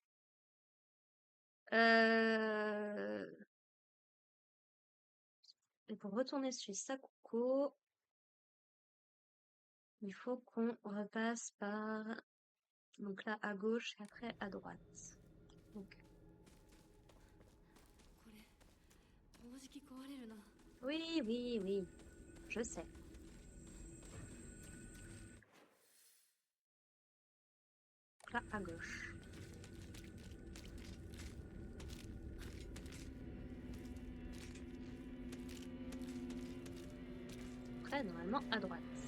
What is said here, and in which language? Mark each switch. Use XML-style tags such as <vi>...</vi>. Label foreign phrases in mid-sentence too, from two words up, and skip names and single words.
<fr>Euh... Et pour retourner chez Sakuko, il faut qu'on repasse par... Donc là, à gauche et après à droite. Donc...</fr> <ja>これ、もうじき壊れるな。</ja> <fr>Oui, oui, oui. Je sais. Donc là, à gauche. Après, normalement, à droite.</fr>